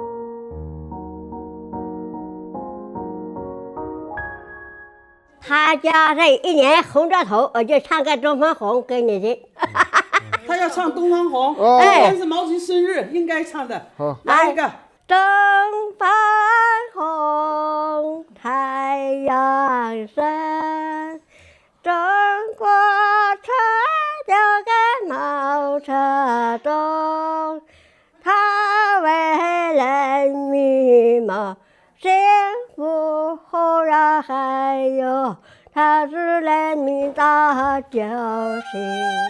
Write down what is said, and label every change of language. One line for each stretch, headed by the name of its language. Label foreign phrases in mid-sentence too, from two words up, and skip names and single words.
Chinese: 他家这一年红着头，我就唱个《东方红》给你听。他要唱《东方红》，今天是毛主席生日，应该唱的。好，来一个。东方红，太陽升，中國吹了個毛澤東，他為人民謀幸福後呀，還有他是人民大救星。